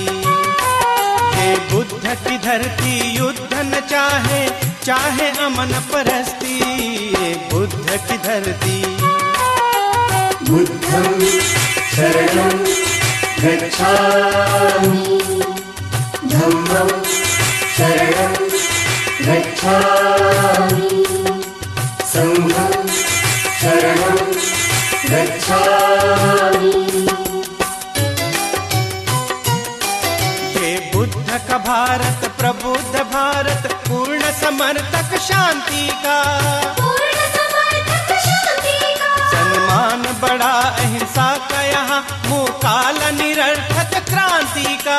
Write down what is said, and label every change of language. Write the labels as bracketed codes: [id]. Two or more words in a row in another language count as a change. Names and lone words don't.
[hi] ये बुद्ध की धरती युद्ध न चाहे, चाहे अमन परस्ती, ये बुद्ध की धरती। [pi] बुद्धं शरणं गच्छामि, धम्मं शरणं गच्छामि, संघं शरणं गच्छामि। [hi] ये बुद्ध का भारत प्रबुद्ध भारत, पूर्ण समर्थक शांति का। पूर्ण समर्थक शांति का, सम्मान बड़ा अहिंसा का यहाँ, मुकाल निरर्थक क्रांति का।